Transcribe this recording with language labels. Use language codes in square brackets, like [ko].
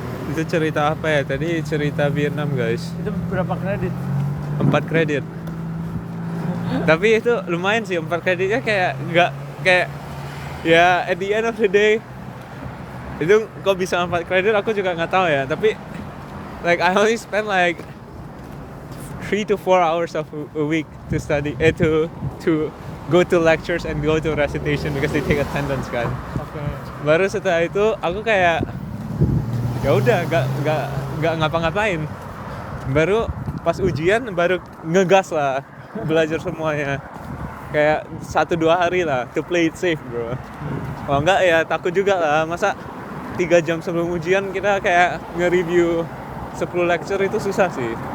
[id] Itu cerita apa ya? Tadi cerita Vietnam guys. Itu berapa kredit? 4 kredit. Tapi itu lumayan sih, 4 kreditnya kayak nggak kayak ya [en] at the end of the day [id] itu kok bisa 4 kredit aku juga nggak tahu ya. [en] Tapi like I only spend like 3 to 4 hours of a week to study, to go to lectures and go to recitation because they take attendance [id] kan. Oke. Baru setelah itu aku kayak ya udah nggak ngapa-ngapain. Baru pas ujian baru ngegas lah belajar semuanya. Kayak 1-2 hari lah [en] to play it safe bro. [id] Kalau enggak ya takut juga lah, masa 3 jam sebelum ujian kita kayak nge-review 10 lecture itu susah sih.